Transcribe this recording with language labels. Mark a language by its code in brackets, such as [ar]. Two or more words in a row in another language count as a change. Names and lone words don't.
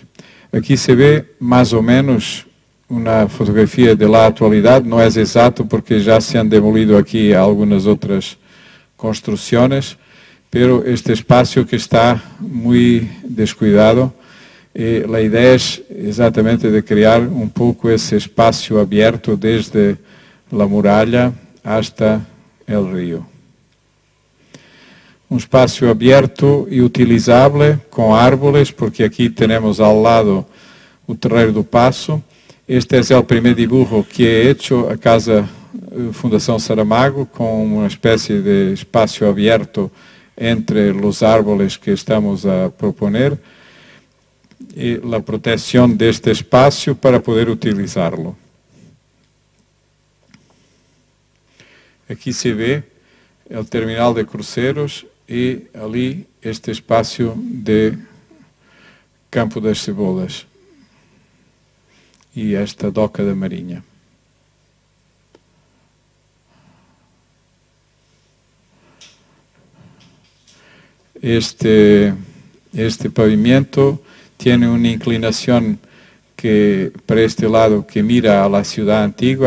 [es] Aquí se ve más o menos una fotografía de la actualidad, no es exacto porque ya se han demolido aquí algunas otras construcciones, pero este espacio que está muy descuidado, la idea es exactamente de crear un poco ese espacio abierto desde la muralla hasta el río. Un espacio abierto y utilizable con árboles, porque aquí tenemos al lado o Terreiro do Passo. Este es el primer dibujo que he hecho a Casa Fundación Saramago, con una especie de espacio abierto entre los árboles que estamos a proponer y la protección de este espacio para poder utilizarlo. Aquí se ve el terminal de cruceros y allí este espacio de Campo das Cebolas y esta doca da Marinha. Este pavimento tiene una inclinación que para este lado que mira a la ciudad antigua.